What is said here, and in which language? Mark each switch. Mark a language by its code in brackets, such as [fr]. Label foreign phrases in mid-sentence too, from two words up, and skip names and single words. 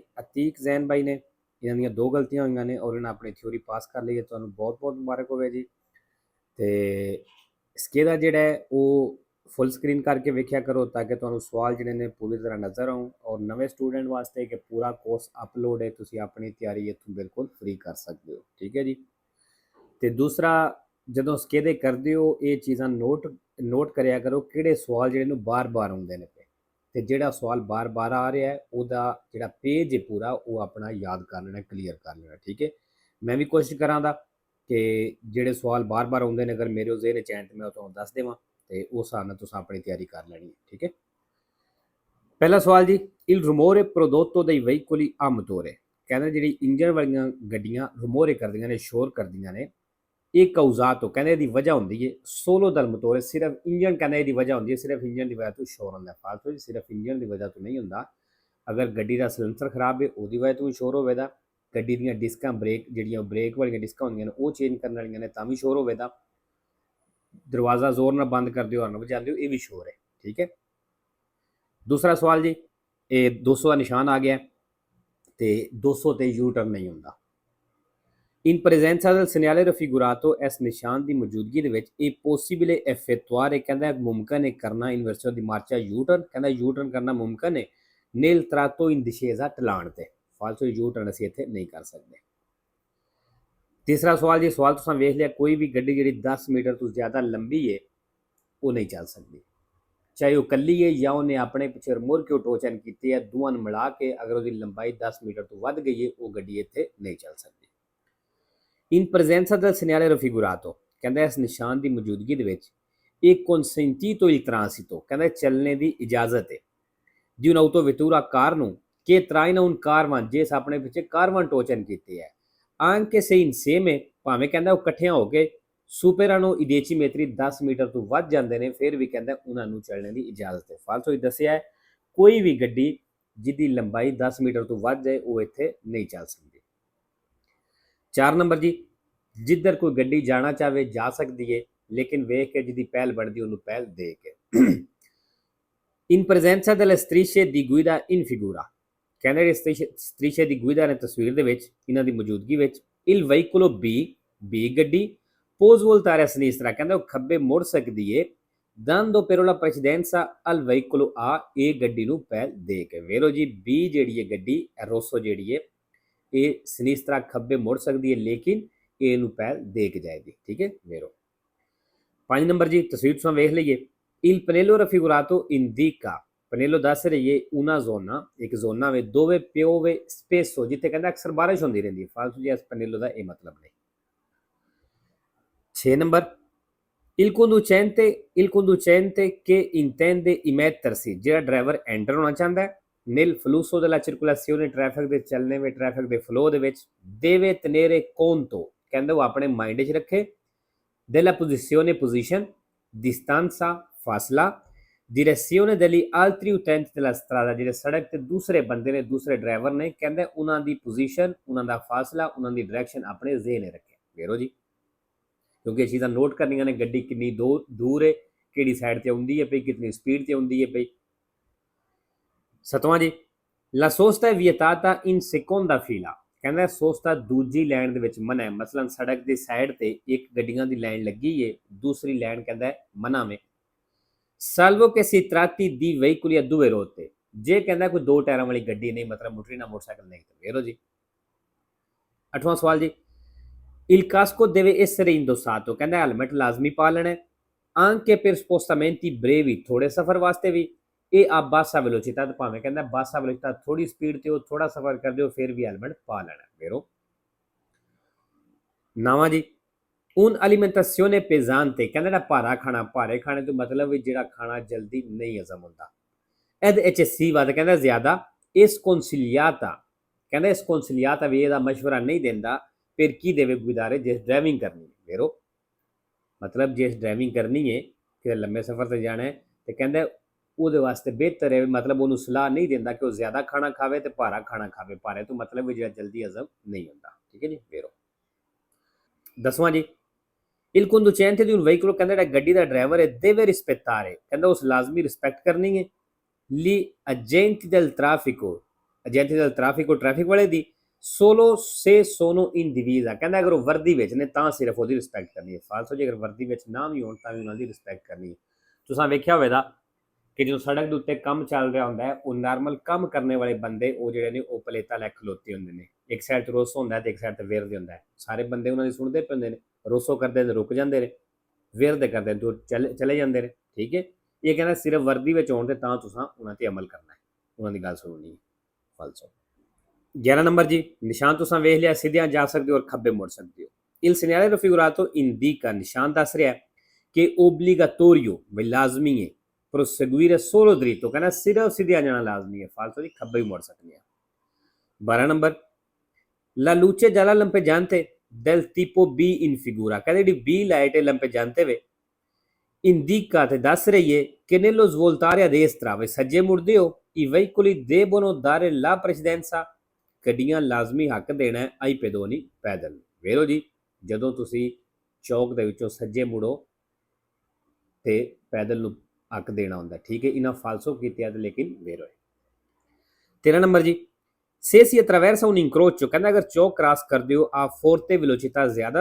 [pa] ਅਤੀਕ ਜੈਨ ਭਾਈ ਨੇ ਇਨ੍ਹਾਂ ਦੀਆਂ ਦੋ ਗਲਤੀਆਂ ਹੋਈਆਂ ਨੇ ਔਰ ਇਨ੍ਹਾਂ ਆਪਣੀ ਥਿਊਰੀ ਪਾਸ ਕਰ ਲਈ ਹੈ। ਤੁਹਾਨੂੰ ਬਹੁਤ ਬਹੁਤ ਮੁਬਾਰਕ ਹੋਵੇ ਜੀ। ਤੇ ਸਕੇਦਾ ਜਿਹੜਾ ਹੈ ਉਹ ਫੁੱਲ ਸਕ੍ਰੀਨ ਕਰਕੇ ਵੇਖਿਆ ਕਰੋ ਤਾਂਕਿ ਤੁਹਾਨੂੰ ਸਵਾਲ ਜਿਹੜੇ ਨੇ ਪੂਰੀ ਤਰ੍ਹਾਂ ਨਜ਼ਰ ਆਉਣ। ਔਰ ਨਵੇਂ ਸਟੂਡੈਂਟ ਵਾਸਤੇ ਕਿ ਪੂਰਾ ਕੋਰਸ ਅਪਲੋਡ ਹੈ, ਤੁਸੀਂ ਆਪਣੀ ਤਿਆਰੀ ਇੱਥੋਂ ਬਿਲਕੁਲ ਫ੍ਰੀ ਕਰ ਸਕਦੇ ਹੋ। ਠੀਕ ਹੈ ਜੀ। ਤੇ ਦੂਸਰਾ, ਜਦੋਂ ਸਕੇਦੇ ਕਰਦੇ ਹੋ ਇਹ ਚੀਜ਼ਾਂ ਨੋਟ ਕਰਿਆ ਕਰੋ ਕਿਹੜੇ ਸਵਾਲ ਜਿਹੜੇ ਨੂੰ ਬਾਰ-ਬਾਰ ਆਉਂਦੇ ਨੇ ਪਏ। ਤੇ ਜਿਹੜਾ ਸਵਾਲ ਬਾਰ-ਬਾਰ ਆ ਰਿਹਾ ਹੈ ਉਹਦਾ ਜਿਹੜਾ ਪੇਜ ਹੈ ਪੂਰਾ ਉਹ ਆਪਣਾ ਯਾਦ ਕਰ ਲੈਣਾ, ਕਲੀਅਰ ਕਰ ਲੈਣਾ। ਠੀਕ ਹੈ। ਮੈਂ ਵੀ ਕੋਸ਼ਿਸ਼ ਕਰਾਂਗਾ ਕਿ ਜਿਹੜੇ ਸਵਾਲ ਬਾਰ-ਬਾਰ ਆਉਂਦੇ ਨੇ ਅਗਰ ਮੇਰੇ ਜ਼ਿਹਨ 'ਚ ਆਣ ਤੇ ਮੈਂ ਤੁਹਾਨੂੰ ਦੱਸ ਦੇਵਾਂ ਤੇ ਉਸ ਹਿਸਾਬ ਨਾਲ ਤੁਸੀਂ ਆਪਣੀ ਤਿਆਰੀ ਕਰ ਲੈਣੀ ਹੈ। ਠੀਕ ਹੈ। ਪਹਿਲਾ ਸਵਾਲ ਜੀ, [it] il rumore prodotto dai veicoli a motore। [pa] ਕਹਿੰਦੇ ਜਿਹੜੀ ਇੰਜਨ ਵਾਲੀਆਂ ਗੱਡੀਆਂ rumore ਕਰਦੀਆਂ ਨੇ, ਸ਼ੋਰ ਕਰਦੀਆਂ ਨੇ, ਇਹ ਕੌਜ਼ਾਤ ਤੋਂ ਕਹਿੰਦੇ ਇਹਦੀ ਵਜ੍ਹਾ ਹੁੰਦੀ ਹੈ [it] solo dal motore. [pa] ਸਿਰਫ ਇੰਜਨ ਕਹਿੰਦੇ ਇਹਦੀ ਵਜ੍ਹਾ ਹੁੰਦੀ ਹੈ, ਸਿਰਫ ਇੰਜਨ ਦੀ ਵਜ੍ਹਾ ਤੋਂ ਸ਼ੋਰ ਹੁੰਦਾ। ਫਾਲਤੂ ਜੀ ਸਿਰਫ ਇੰਜਨ ਦੀ ਵਜ੍ਹਾ ਤੋਂ ਨਹੀਂ ਹੁੰਦਾ। ਅਗਰ ਗੱਡੀ ਦਾ ਸਿਲੰਡਰ ਖਰਾਬ ਹੈ ਉਹਦੀ ਵਜ੍ਹਾ ਤੋਂ ਵੀ ਸ਼ੋਰ ਹੋਵੇਗਾ। ਗੱਡੀ ਦੀਆਂ ਡਿਸਕਾਂ ਬ੍ਰੇਕ ਜਿਹੜੀਆਂ ਬ੍ਰੇਕ ਵਾਲੀਆਂ ਡਿਸਕਾਂ ਹੁੰਦੀਆਂ ਨੇ ਉਹ ਚੇਂਜ ਕਰਨ ਵਾਲੀਆਂ ਨੇ ਤਾਂ ਵੀ ਸ਼ੋਰ ਹੋਵੇਗਾ। ਦਰਵਾਜ਼ਾ ਜ਼ੋਰ ਨਾਲ ਬੰਦ ਕਰਦੇ ਹੋ, ਹਰਨ ਵਜਾਉਂਦੇ ਹੋ, ਇਹ ਵੀ ਸ਼ੋਰ ਹੈ। ਠੀਕ ਹੈ। ਦੂਸਰਾ ਸਵਾਲ ਜੀ, ਇਹ 200 ਦਾ ਨਿਸ਼ਾਨ ਆ ਗਿਆ ਤੇ 200 ਤੇ ਯੂ ਟਰਨ ਨਹੀਂ ਹੁੰਦਾ। [it] In presenza del segnale raffigurato [pa] ਇਸ ਨਿਸ਼ਾਨ ਦੀ ਮੌਜੂਦਗੀ ਦੇ ਵਿੱਚ ਇਹ ਪੋਸੀਬਲ effettuare ਕਹਿੰਦਾ ਮੁਮਕਨ ਹੈ ਕਰਨਾ [it] in versione di marcia [pa] U-turn। ਕਹਿੰਦਾ U-turn ਕਰਨਾ ਮੁਮਕਨ ਹੈ [it] nel tratto in discesa [pa] ਢਲਾਣ ਤੇ। ਫਾਲਤੂ U-turn ਅਸੀਂ ਇੱਥੇ ਨਹੀਂ ਕਰ ਸਕਦੇ। ਤੀਸਰਾ ਸਵਾਲ ਜੀ, ਸਵਾਲ ਤੁਸੀਂ ਵੇਖ ਲਿਆ, ਕੋਈ ਵੀ ਗੱਡੀ ਜਿਹੜੀ 10 ਮੀਟਰ ਤੋਂ ਜ਼ਿਆਦਾ ਲੰਬੀ ਹੈ ਉਹ ਨਹੀਂ ਚੱਲ ਸਕਦੀ। ਚਾਹੇ ਉਹ ਕੱਲੀ ਹੈ ਜਾਂ ਉਹਨੇ ਆਪਣੇ ਪਿੱਛੇ ਮੁੜ ਕੇ ਟੋਚਨ ਕੀਤੀ ਹੈ, ਦੋਵਾਂ ਨੂੰ ਮਿਲਾ ਕੇ ਅਗਰ ਉਹਦੀ ਲੰਬਾਈ 10 ਮੀਟਰ ਤੋਂ ਵੱਧ ਗਈ ਹੈ ਉਹ ਗੱਡੀ ਇੱਥੇ ਨਹੀਂ ਚੱਲ ਸਕਦੀ। [it] In presenza del segnale raffigurato [pa] ਕਹਿੰਦਾ ਇਸ ਨਿਸ਼ਾਨ ਦੀ ਮੌਜੂਦਗੀ ਦੇ ਵਿੱਚ ਇਹ [it] consentito il transito [pa] ਕਹਿੰਦਾ ਚੱਲਣੇ ਦੀ ਇਜਾਜ਼ਤ ਹੈ [it] di un'autovettura [pa] ਕਾਰ ਨੂੰ [it] che traina un carvan [pa] ਜਿਸ ਆਪਣੇ ਪਿੱਛੇ ਕਾਰਵਾਨ ਟੋਚਨ ਕੀਤੇ ਹੈ [it] anche se insieme [pa] ਭਾਵੇਂ ਕਹਿੰਦਾ ਉਹ ਇਕੱਠਿਆਂ ਹੋ ਕੇ [it] superano i 10 metri [pa] 10 ਮੀਟਰ ਤੋਂ ਵੱਧ ਜਾਂਦੇ ਨੇ ਫਿਰ ਵੀ ਕਹਿੰਦਾ ਉਹਨਾਂ ਨੂੰ ਚੱਲਣੇ ਦੀ ਇਜਾਜ਼ਤ ਹੈ। ਫਾਲਤੂ ਹੀ ਦੱਸਿਆ ਹੈ ਕੋਈ ਵੀ ਗੱਡੀ ਜਿਹਦੀ ਲੰਬਾਈ 10 ਮੀਟਰ ਤੋਂ ਵੱਧ ਜਾਏ ਉਹ ਇੱਥੇ ਨਹੀਂ ਚੱਲ ਸਕਦੀ। 4 ਨੰਬਰ ਜੀ, ਜਿੱਧਰ ਕੋਈ ਗੱਡੀ ਜਾਣਾ ਚਾਹਵੇ ਜਾ ਸਕਦੀ ਹੈ ਲੇਕਿਨ ਵੇਖ ਕੇ ਜਿਹਦੀ ਪਹਿਲ ਬਣਦੀ ਉਹਨੂੰ ਪਹਿਲ ਦੇ ਕੇ। [it] in presenza delle strisce di guida in figura [pa] ਕਹਿੰਦੇ strisce ਦੀ guida ਨੇ ਤਸਵੀਰ ਦੇ ਵਿੱਚ ਇਹਨਾਂ ਦੀ ਮੌਜੂਦਗੀ ਵਿੱਚ [it] il veicolo B [pa] ਗੱਡੀ [it] può svoltare a sinistra [pa] ਕਹਿੰਦਾ ਉਹ ਖੱਬੇ ਮੁੜ ਸਕਦੀ ਹੈ [it] dando però la precedenza al veicolo A [pa] ਇਹ ਗੱਡੀ ਨੂੰ ਪਹਿਲ ਦੇ ਕੇ। ਵੇਖੋ ਜੀ B ਜਿਹੜੀ ਹੈ ਗੱਡੀ ਰੋਸੋ ਜਿਹੜੀ ਹੈ ਇਹ ਸਿਨਿਸਤਰਾ ਖੱਬੇ ਮੁੜ ਸਕਦੀ ਹੈ ਲੇਕਿਨ ਇਹ ਨੂੰ ਪਹਿਲ ਦੇ ਕੇ ਜਾਏਗੀ। ਠੀਕ ਹੈ। ਵੇਰੋ 5 ਨੰਬਰ ਜੀ, ਤਸਵੀਰ ਤੁਸੀਂ ਵੇਖ ਲਈਏ [it] il pannello raffigurato indica [pa] ਪਨੇਲੋ ਦੱਸ ਰਹੀ ਹੈ [it] una zona [pa] ਇੱਕ ਜ਼ੋਨਾ ਵਿੱਚ [it] dove piove spesso [pa] ਜਿੱਥੇ ਕਹਿੰਦਾ ਅਕਸਰ ਬਾਰਿਸ਼ ਹੁੰਦੀ ਰਹਿੰਦੀ ਹੈ। ਫਾਲਤੂ ਜੀ ਇਸ ਪਨੇਲੋ ਦਾ ਇਹ ਮਤਲਬ ਨਹੀਂ। 6 ਨੰਬਰ [it] il conducente che intende immettersi [pa] ਜਿਹੜਾ ਡਰਾਈਵਰ ਐਂਟਰ ਹੋਣਾ ਚਾਹੁੰਦਾ ਹੈ [it] nel flusso della circolazione [pa] ਟ੍ਰੈਫਿਕ ਦੇ ਚੱਲਣੇ ਵਿੱਚ ਟ੍ਰੈਫਿਕ ਦੇ ਫਲੋ ਦੇ ਵਿੱਚ [it] deve tenere conto [pa] ਕਹਿੰਦਾ ਉਹ ਆਪਣੇ ਮਾਈਂਡ 'ਚ ਰੱਖੇ [it] della posizione [pa] position distanza ਫਾਸਲਾ [it] direzione degli altri utenti della strada [pa] ਜਿਹੜੇ ਸੜਕ ਤੇ ਦੂਸਰੇ ਬੰਦੇ ਨੇ ਦੂਸਰੇ ਡਰਾਈਵਰ ਨੇ ਕਹਿੰਦਾ ਉਹਨਾਂ ਦੀ ਪੋਜੀਸ਼ਨ ਉਹਨਾਂ ਦਾ ਫਾਸਲਾ ਉਹਨਾਂ ਦੀ ਡਾਇਰੈਕਸ਼ਨ ਆਪਣੇ ਜ਼ਿਹਨ ਰੱਖੇ। ਵੇਰੋ ਜੀ ਕਿਉਂਕਿ ਇਹ ਚੀਜ਼ਾਂ ਨੋਟ ਕਰਨੀਆਂ ਨੇ ਗੱਡੀ ਕਿੰਨੀ ਦੂਰ ਹੈ, ਕਿਹੜੀ ਸਾਈਡ ਤੇ ਆਉਂਦੀ ਹੈ ਪਈ, ਕਿੰਨੀ ਸਪੀਡ ਤੇ ਆਉਂਦੀ ਹੈ ਪਈ। 7ਵਾਂ ਜੀ, [it] la sosta è vietata in seconda fila [pa] ਕਹਿੰਦਾ ਸੋਸਤਾ ਦੂਜੀ ਲਾਈਨ ਦੇ ਵਿੱਚ ਮਨਾ ਹੈ। ਮਸਲਨ ਸੜਕ ਦੀ ਸਾਈਡ ਤੇ ਇੱਕ ਗੱਡੀਆਂ ਦੀ ਲਾਈਨ ਲੱਗੀ ਹੈ, ਦੂਸਰੀ ਲਾਈਨ ਕਹਿੰਦਾ ਮਨਾ ਵੇ। [it] salvo che si tratti di veicoli a due ruote [pa] ਜੇ ਕਹਿੰਦਾ ਕੋਈ ਦੋ ਟਾਇਰਾਂ ਵਾਲੀ ਗੱਡੀ ਨਹੀਂ ਮਤਲਬ ਮੋਟਰੀ ਨਾ ਮੋਟਰਸਾਈਕਲ ਨਹੀਂ ਤਾਂ ਵੇਰੋ ਜੀ। 8ਵਾਂ ਸਵਾਲ ਜੀ, [it] il casco deve essere indossato [pa] ਕਹਿੰਦਾ ਹੈਲਮਟ ਲਾਜ਼ਮੀ ਪਾ ਲੈਣਾ [it] anche per spostamenti brevi [pa] ਥੋੜੇ ਸਫ਼ਰ ਵਾਸਤੇ ਵੀ ਇਹ ਆ [it] bassa velocità [pa] ਤਾਂ ਭਾਵੇਂ ਕਹਿੰਦਾ [it] bassa velocità [pa] ਥੋੜੀ ਸਪੀਡ ਤੇ ਉਹ ਥੋੜਾ ਸਫ਼ਰ ਕਰਦੇ ਹੋ ਫਿਰ ਵੀ ਹੈਲਮਟ ਪਾ ਲੈਣਾ। ਵੇਰੋ 9ਵਾਂ ਜੀ, [it] un alimentazione pesante [pa] ਕਹਿੰਦਾ ਜਿਹੜਾ ਭਾਰਾ ਖਾਣਾ, ਭਾਰੇ ਖਾਣੇ ਤੋਂ ਮਤਲਬ ਜਿਹੜਾ ਖਾਣਾ ਜਲਦੀ ਨਹੀਂ ਹਜ਼ਮ ਹੁੰਦਾ। [it] ed eccessiva [pa] ਕਹਿੰਦਾ ਜ਼ਿਆਦਾ sconsigliata ਕਹਿੰਦਾ sconsigliata ਵੀ ਇਹਦਾ ਮਸ਼ਵਰਾ ਨਹੀਂ ਦਿੰਦਾ ਫਿਰ ਕੀ ਦੇਵੇ ਗੁਜ਼ਾਰੇ ਜਿਸ ਡਰਾਈਵਿੰਗ ਕਰਨੀ ਹੈ। ਵੇਰੋ ਮਤਲਬ ਜਿਸ ਡਰਾਈਵਿੰਗ ਕਰਨੀ ਹੈ ਕਿ ਲੰਮੇ ਸਫ਼ਰ ਤੇ ਜਾਣਾ ਹੈ ਤੇ ਕਹਿੰਦਾ ਉਹਦੇ ਵਾਸਤੇ ਬਿਹਤਰ ਹੈ ਮਤਲਬ ਉਹਨੂੰ ਸਲਾਹ ਨਹੀਂ ਦਿੰਦਾ ਕਿ ਉਹ ਜ਼ਿਆਦਾ ਖਾਣਾ ਖਾਵੇ ਤੇ ਭਾਰਾ ਖਾਣਾ ਖਾਵੇ। ਭਾਰੇ ਤੋਂ ਮਤਲਬ ਜਿਹੜਾ ਜਲਦੀ ਹਜ਼ਮ ਨਹੀਂ ਹੁੰਦਾ। ਠੀਕ ਹੈ ਜੀ। ਵੇਰੋ 10ਵਾਂ ਜੀ, [it] Il conducente di un veicolo [pa] ਕਹਿੰਦਾ ਜਿਹੜਾ ਗੱਡੀ ਦਾ ਡਰਾਈਵਰ ਹੈ [it] deve rispettare [pa] ਕਹਿੰਦਾ ਉਸ ਲਾਜ਼ਮੀ ਰਿਸਪੈਕਟ ਕਰਨੀ ਹੈ [it] gli agenti del traffico [pa] ਟ੍ਰੈਫਿਕ ਵਾਲੇ ਦੀ [it] solo se sono in divisa [pa] ਕਹਿੰਦਾ ਅਗਰ ਉਹ ਵਰਦੀ ਵਿੱਚ ਨੇ ਤਾਂ ਸਿਰਫ ਉਹਦੀ ਰਿਸਪੈਕਟ ਕਰਨੀ ਹੈ ਫਾਲਤੂ ਜੇ ਅਗਰ ਵਰਦੀ ਵਿੱਚ ਨਾ ਵੀ ਹੋਣ ਤਾਂ ਵੀ ਉਹਨਾਂ ਦੀ ਰਿਸਪੈਕਟ ਕਰਨੀ ਹੈ ਤੁਸੀਂ ਵੇਖਿਆ ਹੋਵੇਗਾ ਕਿ ਜਦੋਂ ਸੜਕ ਦੇ ਉੱਤੇ ਕੰਮ ਚੱਲ ਰਿਹਾ ਹੁੰਦਾ ਹੈ ਉਹ ਨਾਰਮਲ ਕੰਮ ਕਰਨ ਵਾਲੇ ਬੰਦੇ ਉਹ ਜਿਹੜੇ ਨੇ ਉਹ ਪਲੇਟਾਂ ਲੈ ਖਲੋਤੇ ਹੁੰਦੇ ਨੇ ਇੱਕ ਸਾਈਡ ਤੇ ਰੋਸੋ ਹੁੰਦਾ ਤੇ ਇੱਕ ਸਾਈਡ ਤੇ ਵੇਰਦੇ ਹੁੰਦਾ ਹੈ ਸਾਰੇ ਬੰਦੇ ਉਹਨਾਂ ਦੀ ਸੁਣਦੇ ਪੈਂਦੇ ਨੇ ਰੋਸੋ ਕਰਦੇ ਨੇ ਰੁਕ ਜਾਂਦੇ ਨੇ ਵੇਰਦੇ ਕਰਦੇ ਨੇ ਚਲੇ ਜਾਂਦੇ ਨੇ ਠੀਕ ਹੈ ਇਹ ਕਹਿੰਦਾ ਸਿਰਫ ਵਰਦੀ ਵਿੱਚ ਹੋਣ ਤੇ ਤਾਂ ਤੁਸੀਂ ਉਹਨਾਂ ਤੇ ਅਮਲ ਕਰਨਾ ਹੈ ਉਹਨਾਂ ਦੀ ਗੱਲ ਸੁਣਨੀ ਹੈ ਫਾਲਸੋ 11 ਨੰਬਰ ਜੀ ਨਿਸ਼ਾਨ ਤੁਸੀਂ ਵੇਖ ਲਿਆ ਸਿੱਧਿਆਂ ਜਾ ਸਕਦੇ ਹੋ ਔਰ ਖੱਬੇ ਮੁੜ ਸਕਦੇ ਹੋ [it] il segnale raffigurato indica [pa] ਨਿਸ਼ਾਨ ਦੱਸ ਰਿਹਾ ਕਿ obbligatorio ਵੀ ਲਾਜ਼ਮੀ ਹੈ [it] proseguire solo dritto [pa] ਕਹਿੰਦਾ ਸਿਰਫ ਸਿੱਧਿਆਂ ਜਾਣਾ ਲਾਜ਼ਮੀ ਹੈ ਫਾਲਤੂ ਦੀ ਖੱਬੇ ਵੀ ਮੁੜ ਸਕਦੇ ਆ 12 ਨੰਬਰ [it] la luce gialla lampeggiante del tipo B in figura [pa] ਕਹਿੰਦੇ ਜਿਹੜੀ B ਲਾਈਟ ਹੈ lampeggiante ਵੇ indica ਤੇ ਦੱਸ ਰਹੀ ਹੈ ਕਿ [it] nello svoltare a destra [pa] ਵੇ ਸੱਜੇ ਮੁੜਦੇ ਹੋ [it] i veicoli debbono dare la precedenza [pa] ਗੱਡੀਆਂ ਲਾਜ਼ਮੀ ਹੱਕ ਦੇਣਾ ਹੈ [it] ai pedoni [pa] ਪੈਦਲ ਵੇਰੋ ਜੀ ਜਦੋਂ ਤੁਸੀਂ ਚੌਕ ਦੇ ਵਿੱਚੋਂ ਸੱਜੇ ਮੁੜੋ ਤੇ ਪੈਦਲ ਨੂੰ ਹੱਕ ਦੇਣਾ ਹੁੰਦਾ ਠੀਕ ਹੈ ਇਹਨਾਂ ਫਾਲਸੋ ਕੀਤੇ ਤੇ ਲੇਕਿਨ ਵੇਰੋ ਹੈ 13 ਨੰਬਰ ਜੀ [it] se si attraversa un incrocio [pa] ਕਹਿੰਦਾ ਅਗਰ ਚੌਕ ਕ੍ਰਾਸ ਕਰਦੇ ਹੋ [it] a forte velocità [pa] ਜ਼ਿਆਦਾ